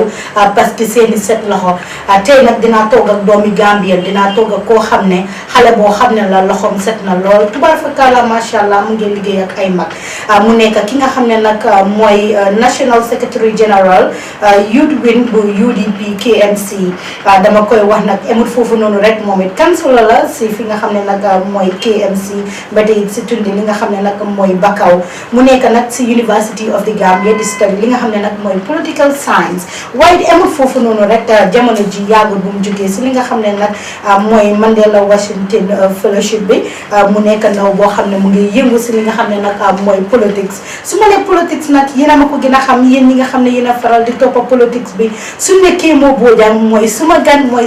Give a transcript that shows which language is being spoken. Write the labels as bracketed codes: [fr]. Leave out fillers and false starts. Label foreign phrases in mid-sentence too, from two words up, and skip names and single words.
[fr] Parce que [wo] seeni set loxo tey nag dinaa toog ak doomi Gambien dinaa toog ak koo xam ne xale boo xam ne la loxoom set na lool [ar] تبارك الله ما شاء الله [wo] mu ngi liggéey ak ay mag mu nekk ki nga xam ne nag mooy [en] National Secretary General Youth Wing [wo] bu UDP KMC dama koy wax nag emut foofu noonu rek moom it councilor la si fi nga xam ne nag mooy KMC ba tey si tundi li nga xam ne nag mooy Bakaw mu nekk nag si University of the Gambia di study li nga xam ne nag mooy [en] political science [wo] waaye emut foofu noonu rek jamono ji yàggul bu mu jógee si li nga xam ne nag mooy Mandela Washington Fellowship bi mu nekk ndaw boo xam ne mu ngi yëngu si li nga xam ne nag mooy politics su ma ne politics nag yéen a ma ko gën a xam yéen ñi nga xam ne yéen a faral di toppa politics bi su nekkee Kemo Bojang mooy suma gan mooy